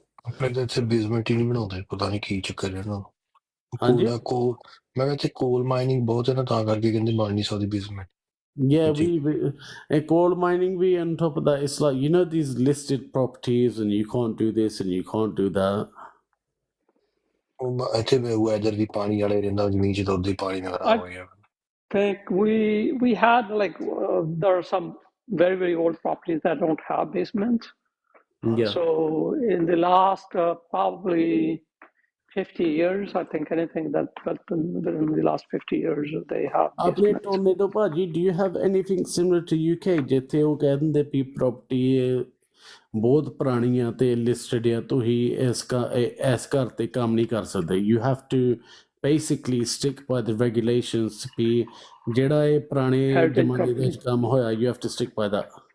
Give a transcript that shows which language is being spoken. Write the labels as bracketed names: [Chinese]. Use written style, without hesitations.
[Punjabi] ਆਪਣੇ ਤਾਂ ਇੱਥੇ ਬੇਸਮੈਂਟ ਹੀ ਨਹੀਂ ਬਣਾਉਂਦੇ, ਪਤਾ ਨਹੀਂ ਕੀ ਚੱਕਰ ਹੈ ਨਾ। ਹਾਂਜੀ? ਕੋਲ ਮੈਂ ਕਿਹਾ ਇੱਥੇ ਕੋਲ ਮਾਈਨਿੰਗ ਬਹੁਤ ਹੈ ਨਾ, ਤਾਂ ਕਰਕੇ ਕਹਿੰਦੇ ਬਣ ਨਹੀਂ ਸਕਦੀ basement. [English] Yeah, we and coal mining, we on top of that, it's like, you know, these listed properties, and you can't do this and you can't do that. [Punjabi] ਇੱਥੇ ਵੈਦਰ ਵੀ ਪਾਣੀ ਵਾਲੇ ਰਹਿੰਦਾ ਜ਼ਮੀਨ 'ਚ, ਤਾਂ ਉੱਦਾਂ ਹੀ ਪਾਣੀ ਨਾਲ ਖਰਾਬ ਹੋ ਗਿਆ। [English] Think we had like there are some very old properties that don't have basements. Yeah. So in the last probably 50 years, I think anything that within the last 50 years they have [Punjabi] ਆਪਣੇ [English] basements. [Punjabi] tornado ਭਾਜੀ, [English] do you have anything similar to UK, [Punjabi] ਜਿੱਥੇ ਉਹ ਕਹਿ ਦਿੰਦੇ ਵੀ property ਬਹੁਤ ਪੁਰਾਣੀ ਆ ਤੇ listed ਆ, ਤੁਸੀਂ ਇਸ ਘਰ ਤੇ ਕੰਮ ਨਹੀਂ ਕਰ ਸਕਦੇ? [English] You have to basically stick by the regulations [Punjabi] ਵੀ ਜਿਹੜਾ ਇਹ ਪੁਰਾਣੇ ਜ਼ਮਾਨੇ ਦੇ ਵਿੱਚ ਕੰਮ ਹੋਇਆ, [English] you have to stick by that.